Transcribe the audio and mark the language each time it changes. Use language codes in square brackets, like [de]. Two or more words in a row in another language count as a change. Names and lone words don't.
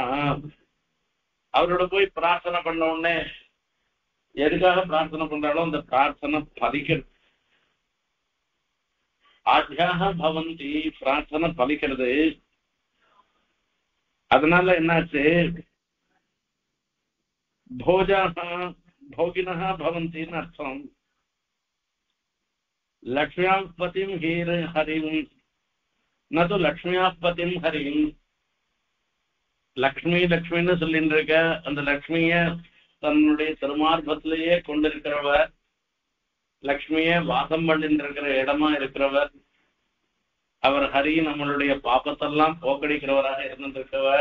[ta] அவரோட போய் பிரார்த்தனை பண்ண உடனே எதுக்காக பிரார்த்தனை பண்றாலும் அந்த பிரார்த்தனை பலிக்கிறது. [sa] आढ्याः भवन्ति, [ta] பிரார்த்தனை பலிக்கிறது. அதனால என்னாச்சு, [sa] भोजाः भोगिनः भवन्ति अर्थं लक्ष्म्याः पतिं हरिं न तु लक्ष्म्याः पतिं हरिं [ta] லக்ஷ்மி லக்ஷ்மின்னு சொல்லிட்டு இருக்க அந்த லக்ஷ்மிய தன்னுடைய திருமார்பத்திலேயே கொண்டிருக்கிறவர், லக்ஷ்மிய வாசம் பண்ணிட்டு இருக்கிற இடமா இருக்கிறவர், அவர் ஹரி நம்மளுடைய பாப்பத்தெல்லாம் போக்கடிக்கிறவராக இருந்திருக்கவர்.